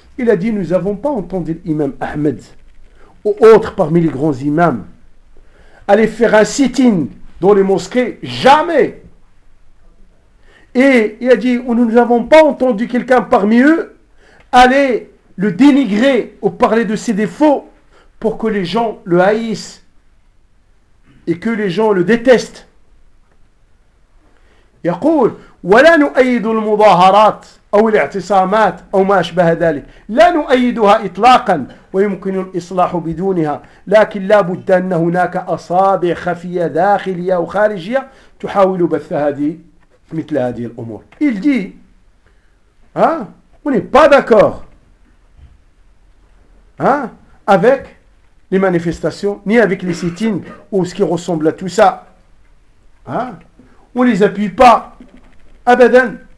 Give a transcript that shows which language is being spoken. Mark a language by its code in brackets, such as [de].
[fr] Il a dit, nous n'avons pas entendu l'imam Ahmed ou autre parmi les grands imams aller faire un sit-in dans les mosquées, jamais. Et il a dit, nous n'avons pas entendu quelqu'un parmi eux aller le dénigrer ou parler de ses défauts pour que les gens le haïssent et que les gens le détestent. Il dit, [ar] « وَلَا نُؤَيِّدُ الْمُظَاهَرَاتِ » أو الاعتصامات أو ما أشبه ذلك لا نؤيدها إطلاقا ويمكن الإصلاح بدونها لكن لا بد أن هناك أصابع خفية داخلية وخارجية تحاول بث هذه مثل هذه الأمور. [fr] Il dit, hein, on n'est pas d'accord, hein, avec les manifestations ni avec les sit-ins ou ce qui ressemble à tout ça, hein, on les appuie pas abadan.